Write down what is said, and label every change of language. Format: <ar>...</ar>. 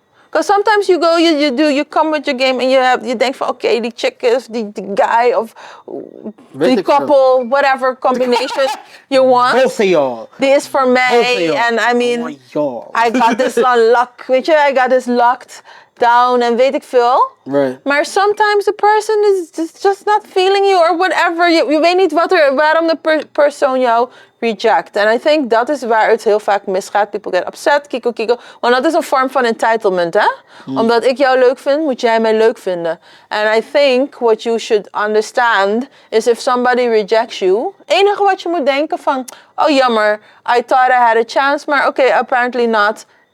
<en>Because sometimes you go, you come with your game and you</en> <nl>denkt van oké, die chick is, die guy of die couple,</nl> <en>whatever combination you want. Both of y'all.</en> <nl>Die is voor</nl> <en>Both of</en> <nl>mij.</nl> <en>y'all. And I mean, y'all. I got this unlocked,</en> <nl>weet je,</nl> <en>I got this locked down</en> <nl>en weet ik veel.</nl> <en>Right. Maar sometimes the person is just not feeling you or whatever.</en> <nl>Je weet niet waarom de persoon jou reject.</nl> <en>And I think</en> <nl>dat is waar het heel vaak misgaat.</nl> <en>People get upset,</en> <nl>kiko. Want dat is een vorm van entitlement, hè? Omdat ik jou leuk vind, moet jij mij leuk vinden.</nl> <en>And I think what you should understand is if somebody rejects you,</en> <nl>enige wat je moet denken van, oh jammer,</nl> <en>I thought I had a chance, maar okay, apparently not.</en>